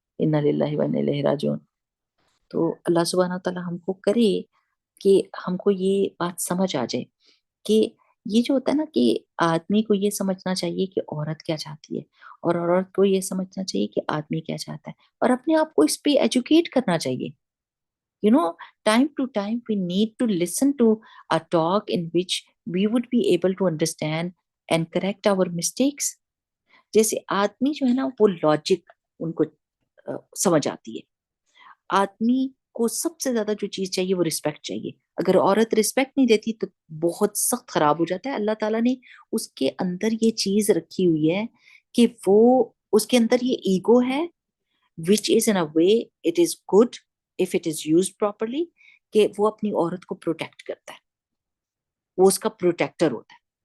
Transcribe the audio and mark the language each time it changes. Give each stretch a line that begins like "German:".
Arabic: انا للہ و انا الیہ راجعون.
Urdu: تو اللہ سبحانہ تعالیٰ ہم کو کرے کہ ہم کو یہ بات سمجھ آ جائے کہ یہ جو ہوتا ہے نا کہ آدمی کو یہ سمجھنا چاہیے کہ عورت کیا چاہتی ہے، اور عورت کو یہ سمجھنا چاہیے کہ آدمی کیا چاہتا ہے، اور اپنے آپ کو اس پہ ایجوکیٹ کرنا چاہیے.
English: You know, time to time, we need to listen to a talk in which we would be able to understand and correct our mistakes.
Urdu: جیسے آدمی جو ہے نا وہ لاجک ان کو سمجھ آتی ہے. آدمی کو سب سے زیادہ جو چیز چاہیے وہ رسپیکٹ چاہیے. اگر عورت رسپیکٹ نہیں دیتی تو بہت سخت خراب ہو جاتا ہے. اللہ تعالیٰ نے اس کے اندر یہ چیز رکھی ہوئی ہے کہ وہ اس کے اندر یہ ایگو ہے
English: which is in a way it is good if it is used properly,
Urdu: کہ وہ اپنی عورت کو پروٹیکٹ کرتا ہے، وہ اس کا پروٹیکٹر ہوتا ہے.